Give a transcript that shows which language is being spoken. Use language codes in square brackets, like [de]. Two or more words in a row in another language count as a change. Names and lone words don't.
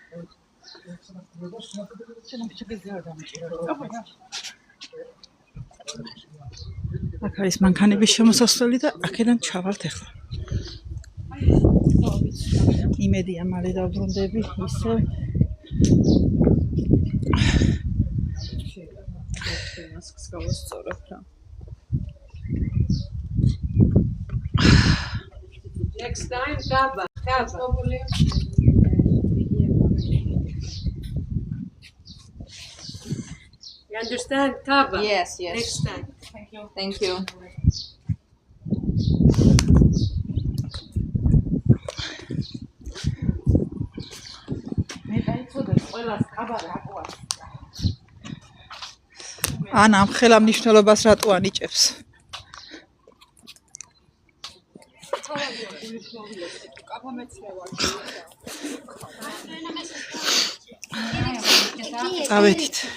[ka] აქ არის მანქანების შემოსასვლელი და აქედან ჩავალთ ახლა. იმედია მალე დავბრუნდები ისე. მასკს გავასწორებ რა. [en] Next time, Kaba. You understand, Kaba? Yes. Next time. Thank you. [ka] ან ამ ხელა მნიშვნელობას რატო ანიჭებს? წავედით.